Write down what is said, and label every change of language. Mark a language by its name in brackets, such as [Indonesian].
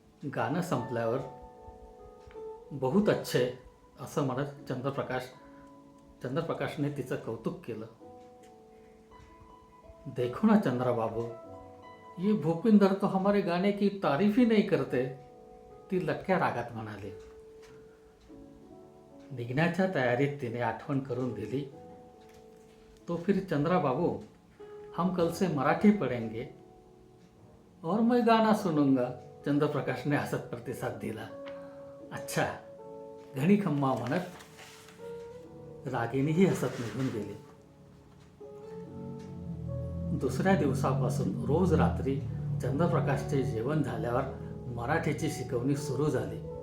[Marathi] गाणं संपल्यावर [Hindi] बहुत अच्छे [Marathi] असं म्हणत चंद्रप्रकाशने तिचं कौतुक केलं. [Hindi] देखो ना चंद्रा बाबू, ये भूपिंदर तो हमारे गाने की तारीफ ही नहीं करते, [Marathi] ती लक्क्या रागात म्हणाली. निघण्याच्या तयारीत तिने आठवण करून दिली. [Hindi] तो फिर चंद्रा बाबू, हम कल से मराठी पढ़ेंगे और मैं गाना सुनूंगा. [Marathi] चंद्रप्रकाश ने हसत प्रतिसाद दिला. अच्छा, घणी खम्मा म्हणत रागिणीही हसत निघून गेली. दुसऱ्या दिवसापासून रोज रात्री चंद्रप्रकाशचे जेवण झाल्यावर मराठीची शिकवणी सुरू झाली.